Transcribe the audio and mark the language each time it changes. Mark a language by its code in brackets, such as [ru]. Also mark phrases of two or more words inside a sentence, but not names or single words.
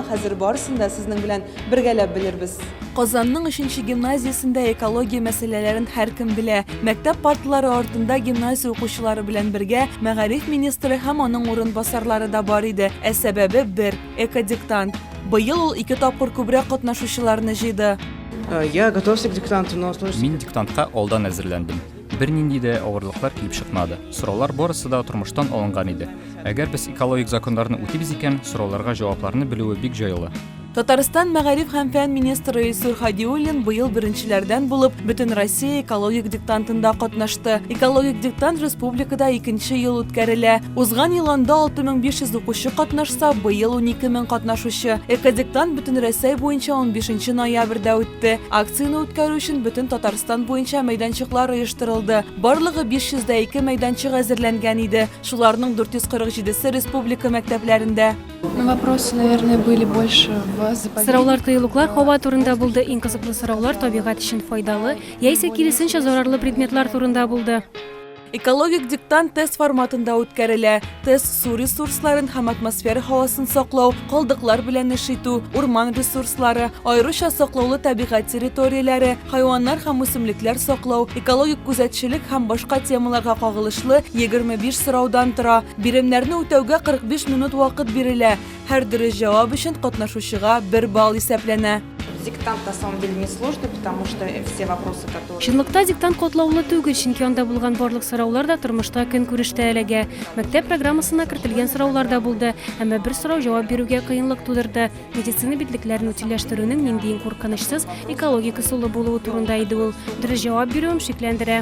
[tt] Хәзер барысын да сезнең белән бергәләп белербез. Казанның 3нче гимназиясендә экология мәсьәләләрен һәркем белә. Мәктәп парталары артында гимназия укучылары белән бергә мәгариф министры һәм аның урынбасарлары да бар иде. Ә сәбәбе бер экодиктант. Быел ул 2 тапкыр күбрәк катнашучыларны җыйды. [ru] Я готовился к диктанту, но [tt] Мин диктантка алдан әзерләндем. Бернинди дә авырлыклар килеп чыкмады. Сораулар барысы да тормыштан алынган иде. Әгәр без экологик законнарны үтибез икән, сорауларга җавапларны белүе бик җайлы. Татарстан мәгариф һәм фән министры Илсур Хадиуллин быел беренчеләрдән булып бөтен Россия экологик диктантында катнашты. Экологик диктант республикада 2нче ел үткәрелә. Узган ел анда 6500 укучы катнашса, быел 12000 катнашучы. Экодиктант бөтен Россия буенча 15 ноябрьдә үтте. Акцияны үткәрү өчен бөтен Татарстан буенча мәйданчыклар оештырылды. Барлыгы 502 мәйданчык әзерләнгән иде. Шуларның 447-се республика мәктәпләрендә. [ru] Вопросы, наверное, были больше [tt] Сораулар тыелуклар һава турында булды. Иң кызыклы сораулар табигать өчен файдалы, яисә киресенчә зарарлы предметлар турында булды. Экологик диктант тест форматында үткәрелә. Тест су ресурсларын һәм атмосфера һавасын саклау, калдыклар белән эш итү, урман ресурслары, аеруча саклаулы табигать территорияләре, хайваннар һәм үсемлекләр саклау, экологик күзәтчелек һәм башка темаларга кагылышлы 25 сораудан тора. Биремнәрне үтәүгә 45 минут вакыт бирелә. Һәр дөрес җавап өчен катнашучыга 1 балл исәпләнә. [ru] Диктант на самом деле несложный, потому что все вопросы, которые... [tt] Чынлыкта диктант катлаулы түгел, чөнки анда булган барлык сораулар да тормышта көнкүрештә эләгә. Мәктәп программасына кертелгән сораулар да булды, әмма бер сорау җавап бирүгә кыенлык тудырды. Медицина битлекләрен утилләштерүнең ниндиен куркынычсыз экологик ысулы булуы турында иде ул. Дөрес җавап бирүем шикләндерә.